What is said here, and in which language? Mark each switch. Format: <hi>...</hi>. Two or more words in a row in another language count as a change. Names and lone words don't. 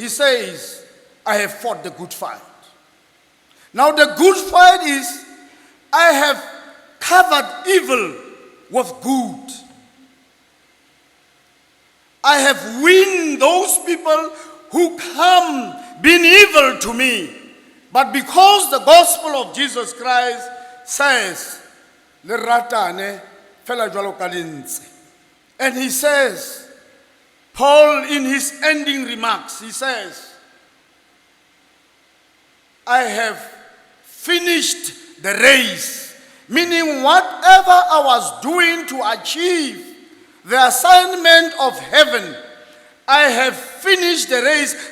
<en>He says, I have fought the good fight. Now the good fight is, I have covered evil with good. I have won those people who come being evil to me. But because the gospel of Jesus Christ says,</en> <st>"Leratane fela jwalo ka lentse."</st> <en>And he says, Paul in his ending remarks, he says, I have finished the race. Meaning whatever I was doing to achieve the assignment of heaven, I have finished the race.</en>